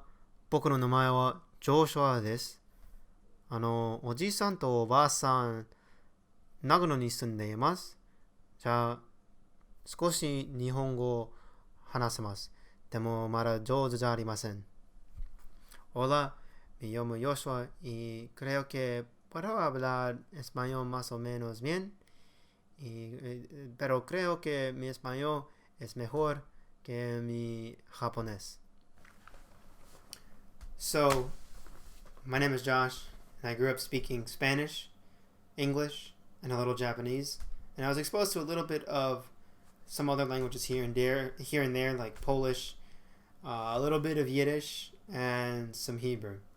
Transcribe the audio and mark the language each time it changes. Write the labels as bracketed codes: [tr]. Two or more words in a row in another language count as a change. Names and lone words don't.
[ja] 僕の名前はジョーシュアです。おじいさんとおばあさん、長野に住んでいます。じゃあ、少し日本語を話せます。でも、まだ上手じゃありません。 [es] Hola, me llamo Joshua y creo que puedo hablar español más o menos bien, pero creo que mi español es mejor que mi japonés. [en] So, my name is Josh, and I grew up speaking Spanish, English, and a little Japanese. And I was exposed to a little bit of some other languages here and there, like Polish, a little bit of Yiddish, and some Hebrew.